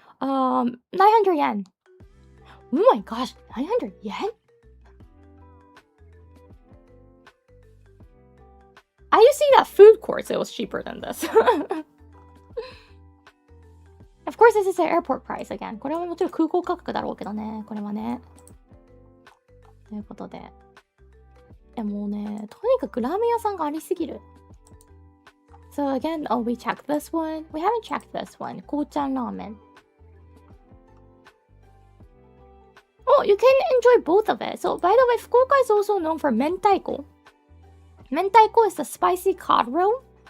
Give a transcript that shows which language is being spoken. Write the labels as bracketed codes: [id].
[en] 900 yen. Oh my gosh, 900 yen? I used to see that food court, so it was cheaper than this. Of course, this is the airport price again. [ja] これはもちろん空港価格だろうけどね、これはね。ということで。もうね、とにかくラーメン屋さんがありすぎる。 [en] So again, oh, we checked this one. We haven't checked this one. Kochan Ramen. Oh, you can enjoy both of it. So, by the way, Fukuoka is also known for mentaiko. Mentaiko is the spicy cod roll.